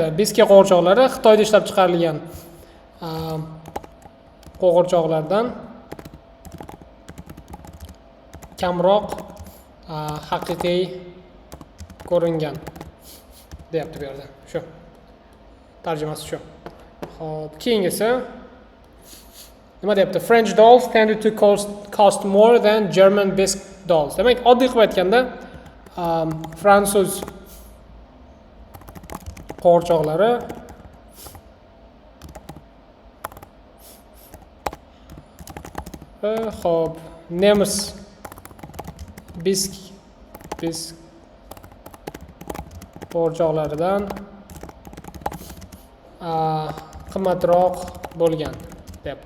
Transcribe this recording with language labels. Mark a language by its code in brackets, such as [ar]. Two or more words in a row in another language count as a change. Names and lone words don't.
[uz] Bizga qo'g'irchoqlari Xitoyda ishlab chiqarilgan qo'g'irchoqlardan kamroq haqiqiy ko'ringan deyapti bu yerda. Shu. Tarjimasi shu. Xo'p, keyingisi nima deyapti? [en] French dolls tended to cost more than German bisque dolls. [uz] Demak, oddiy qilib aytganda, fransuz qo'g'irchoqlari xo'p, nemis bisque qo'g'irchoqlaridan qimmatroq bo'lgan deyapti.